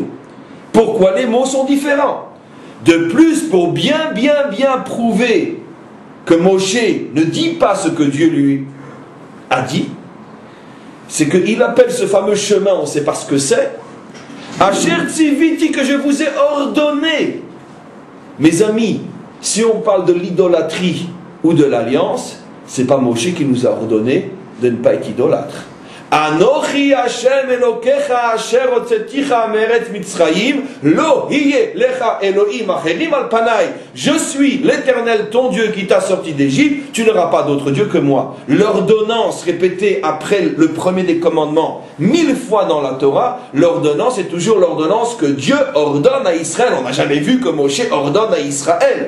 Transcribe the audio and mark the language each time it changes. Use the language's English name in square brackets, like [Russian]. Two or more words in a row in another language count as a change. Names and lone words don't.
[French] Pourquoi les mots sont différents? De plus, pour bien prouver que Moshe ne dit pas ce que Dieu lui a dit, c'est qu'il appelle ce fameux chemin, on ne sait pas ce que c'est, [Hebrew] אשר צויתי, [French] que je vous ai ordonné. Mes amis, si on parle de l'idolâtrie ou de l'alliance, c'est pas Moshe qui nous a ordonné de ne pas être idolâtre. [Hebrew] אנכי השם אלוקיך אשר הוצאתיך מארץ מצרים לא יהיה לך אלהים אחרים על פני. [French] Je suis l'Éternel, ton Dieu qui t'a sorti d'Égypte, tu n'auras pas d'autre Dieu que moi. L'ordonnance répétée après le premier des commandements 1000 fois dans la Torah, l'ordonnance est toujours l'ordonnance que Dieu ordonne à Israël. On n'a jamais vu que Moshe ordonne à Israël.